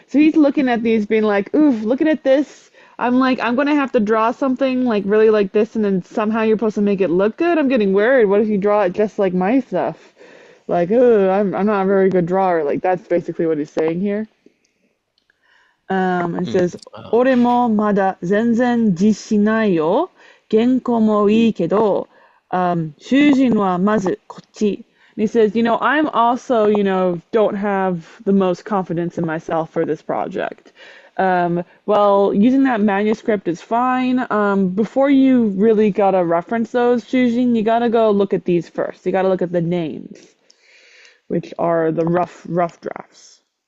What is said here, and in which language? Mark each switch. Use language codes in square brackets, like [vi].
[en] So he's looking at these being like, oof, looking at this. I'm like, I'm gonna have to draw something like really like this, and then somehow you're supposed to make it look good. I'm getting worried. What if you draw it just like my stuff? Like, oh, I'm not a very good drawer. Like that's basically what he's saying here. And it [ja] うん。 [en] says, [ja] 俺もまだ全然自信ないよ。原稿もいいけど、囚人はまずこっち。 [en] And he says, I'm also, don't have the most confidence in myself for this project. Well, using that manuscript is fine. Before you really gotta reference those shujin, you gotta go look at these first. You gotta look at the names, which are the rough drafts.